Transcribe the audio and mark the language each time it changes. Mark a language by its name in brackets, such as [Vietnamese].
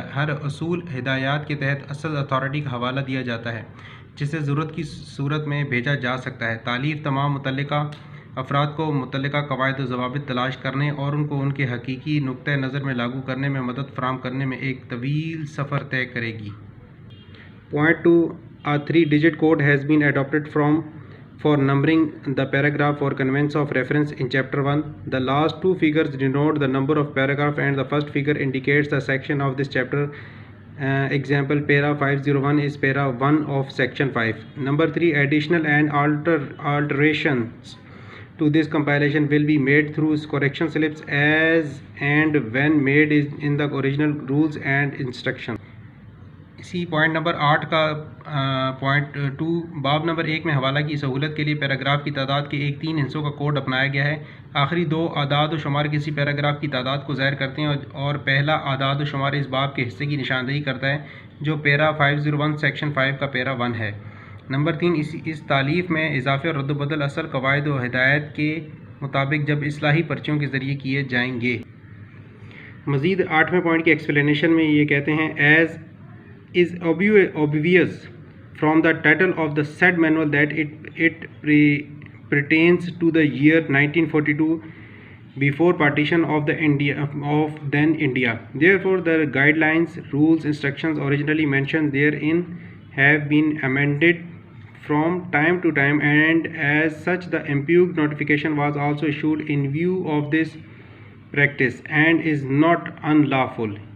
[Urdu] اصول ہدایات کے تحت اصل اتھارٹی کا حوالہ دیا جاتا ہے جسے ضرورت کی صورت میں بھیجا جا سکتا ہے۔ تالیف تمام متعلقہ افراد کو متعلقہ قواعد و ضوابط تلاش کرنے اور ان کو ان کے حقیقی نقطہ نظر میں لاگو کرنے میں مدد فراہم کرنے میں ایک طویل سفر طے کرے گی۔ Point 2، [English] a 3-digit code has been adopted for numbering the paragraph for convenience of reference in chapter 1. The last 2 figures denote the number of paragraph and the first figure indicates the section of this chapter. Example, para 501 is para 1 of section 5. Number 3, additional and alterations to this compilation will be made through correction slips as and when made in the original rules and instructions. [Urdu] اسی point number 8 کا point 2، باب number 1 میں حوالہ کی سہولت کے لیے paragraph کی تعداد کے ایک 3 حصوں کا کوڈ اپنایا گیا ہے۔ آخری 2 اعداد و شمار کسی پیراگراف کی تعداد کو ظاہر کرتے ہیں اور پہلا اعداد و شمار اس باب کے حصے کی نشاندہی کرتا ہے جو پیرا 501 سیکشن 5 کا پیرا 1 ہے۔ نمبر 3، اس تالیف میں اضافے اور رد و بدل اصل قواعد و ہدایت کے مطابق جب اصلاحی پرچیوں کے ذریعے کیے جائیں گے۔ مزید 8ویں پوائنٹ کی ایکسپلینیشن میں یہ کہتے ہیں [English] as is obvious from the title of the said manual that it pertains to the year 1942 before partition of then India. Therefore, the guidelines, rules, instructions originally mentioned therein have been amended from time to time, and as such the impugned notification was also issued in view of this practice and is not unlawful.